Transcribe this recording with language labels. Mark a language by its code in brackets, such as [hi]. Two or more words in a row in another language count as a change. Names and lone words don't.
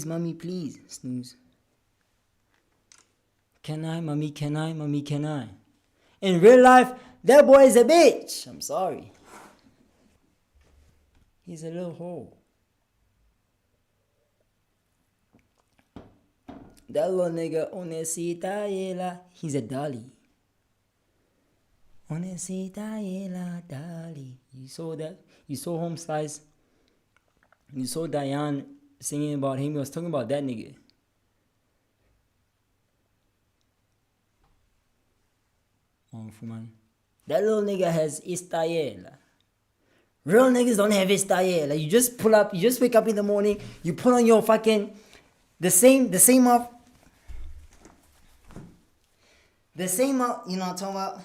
[en] Snooze. Can I? Mommy, can I? In real life, that boy is a bitch. I'm sorry. He's a little hoe. That little nigga, onesita yela, he's a dolly. Onesita yela, dolly. You saw that? You saw Home Slice? You saw Diane singing about him? He was talking about that nigga. That little nigga has istayela. Real niggas don't have istayela. You just pull up, you just wake up in the morning, you put on your fucking the same you know what I'm talking about?